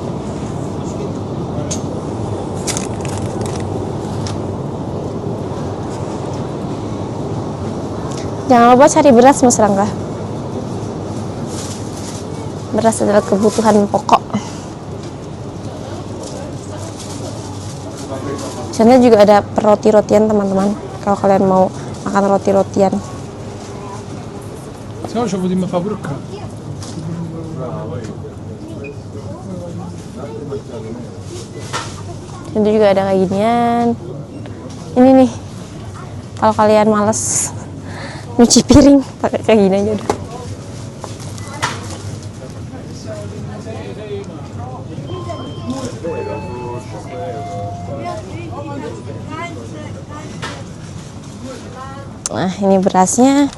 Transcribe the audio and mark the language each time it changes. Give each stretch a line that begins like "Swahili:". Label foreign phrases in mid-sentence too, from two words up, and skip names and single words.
Indonesian: Jangan lupa cari beras, Mas Rangga. Beras adalah kebutuhan pokok. Di sana juga ada roti-rotian, teman-teman. Kalau kalian mau makan roti-rotian.
Italian: Siamo ci potremmo fare pure qua.
Indonesian: Itu juga ada kayak ginian. Ini nih, kalau kalian males nyuci piring, pakai kayak gini aja udah. Nah, ini berasnya.